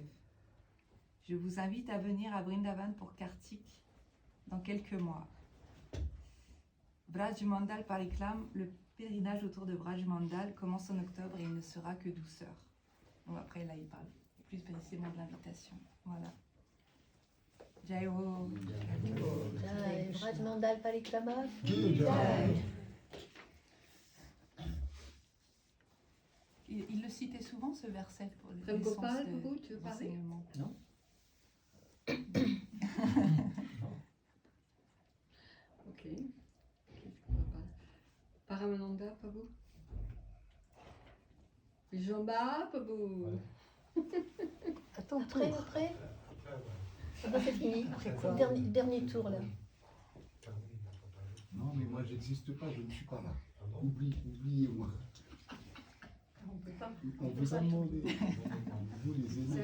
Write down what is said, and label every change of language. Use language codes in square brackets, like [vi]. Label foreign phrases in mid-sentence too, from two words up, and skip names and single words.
[fr] Je vous invite à venir à Vrindavan pour Kartik dans quelques mois. Braj Mandal Parikram, le pèlerinage autour de Braj Mandal commence en octobre et il ne sera que douceur. Bon, après là il parle plus précisément de l'invitation. Voilà. [hi] Jai Ho. Jai, Braj Mandal Parikrama. [fr] Il le citait souvent ce verset pour les Prem Gopal, l'essence Boubou, tu veux parler? d'enseignement. Non. Ok. Paramananda, Pabou. Jamba, Pabou. Attends, après Ah bah, c'est fini. Dernier tour là. Non, mais moi, j'existe pas, je ne suis pas là. Oubliez-moi. On vous a demandé. Vous, les aînés.